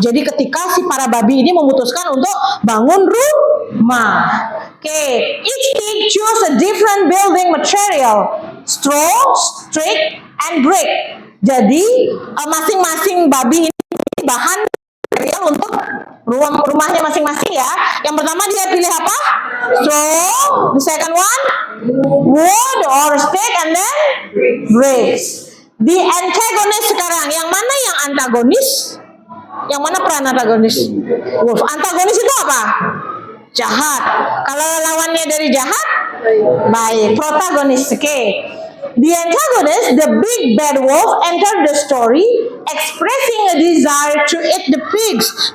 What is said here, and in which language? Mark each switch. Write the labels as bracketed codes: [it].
[id] Jadi ketika si para babi ini memutuskan untuk bangun rumah. [en] Okay, each pig choose a different building material, straw, stick, and brick. [id] Jadi masing-masing babi ini bahan material untuk rumahnya masing-masing ya. Yang pertama dia pilih apa? [en] Straw. The second one, wood or stick, and then bricks. [id] The antagonist sekarang, yang mana yang antagonis? Yang mana peran antagonis? Wolf. Antagonis itu apa? Jahat. Kalau lawannya dari jahat, baik. Protagonis. Okay. [en] The antagonist, the big bad wolf, entered the story expressing a desire to eat the pigs.